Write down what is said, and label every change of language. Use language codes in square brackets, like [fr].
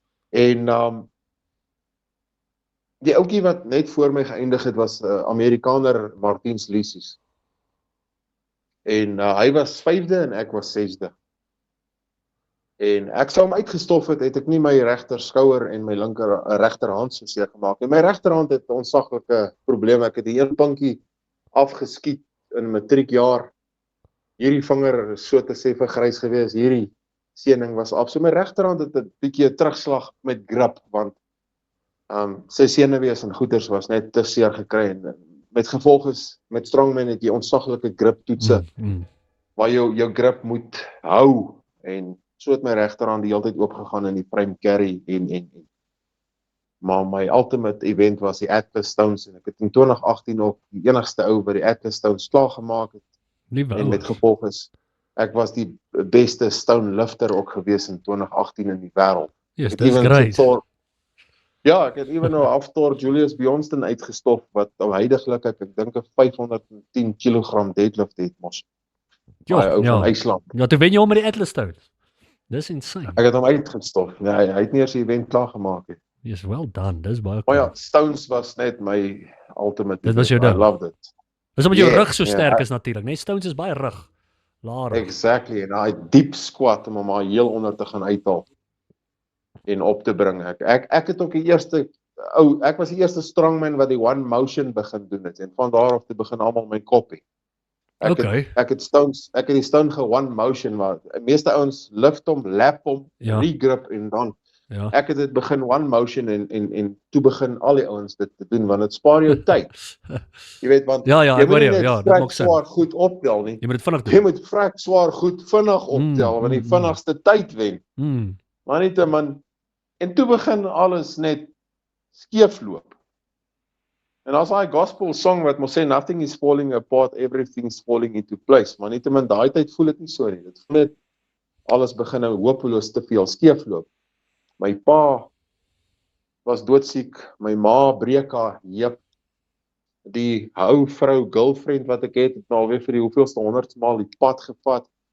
[af] En die ouetjie wat net voor my geëindig het was Amerikaner Martins Lysies. En hy was 5de en ek was 6de. En ek sou hom uitgestof het ek nie my regter skouer en my regterhand so seer gemaak nie. My regterhand het 'n ontsaglike probleem. Ek het die een pinkie afgeskiet in matriekjaar. Hierdie vinger is so te sê vergrys gewees. Hierdie seening was af. So my regterhand het 'n bietjie 'n terugslag met grip want sy senuwees en goeters was net te seer gekry en met gevolg is met strongman het jy ontsaglike grip toetse waar jou grip moet hou en so het my regterhand die hele tyd oopgegaan in die prime carry en maar my ultimate event was die Atlas Stones en ek het in 2018 ook die enigste ou wat die Atlas Stones klaar gemaak het. En met gevolg is ek was die beste stone lifter ook gewees in 2018 in die wêreld. [en] Yes, that's great. [af] Ja, ek het ewen nou aftor Julius Bjornston uitgestof wat huidiglik ek dink 'n 510 kg deadlift het mos. Ja, van IJsland. Ja, toe wen jy hom met die Atlas Stones. Dis insane. Ek het hom uitgestof. Nee, hy het nie eers die event klaar gemaak nie. [en] Yes, well done. [af] Dis baie cool. Maar ja, Stones was net my ultimate. Dit was jou ding. [en] I loved it. [af] Dis omdat jou rug so sterk is natuurlik, né? Stones is baie rug. Laag. [en] Exactly. [af] En hy diep squat om hom heel onder te gaan uithaal en op te bring. Ek het ook ek was die eerste strongman wat die one motion begin doen het en van daar af te begin almal my kopie. Ek het die stone ge-one motion maar meeste ouens lift hom, lap hom, regrip en dan ek het dit begin one motion en toe begin al die ouens dit te doen want dit spaar jou tyd. Jy weet want jy moet net vrek swaar goed optel nie. Jy moet dit vinnig doen. Jy moet vrek swaar goed vinnig optel want die vinnigste tyd wen. Maar net en toe begin alles net skeefloop. En as daai gospel song wat mos sê [en] nothing is falling apart, everything's falling into place. [af] Maar net in daai tyd voel dit nie so nie. Dit voel net alles begin nou hopeloos te veel skeefloop. My pa was doodsiek, my ma breek haar heup. Die vrou girlfriend wat ek het nou alweer vir die hoeveelste 100ste maal die pad gevat.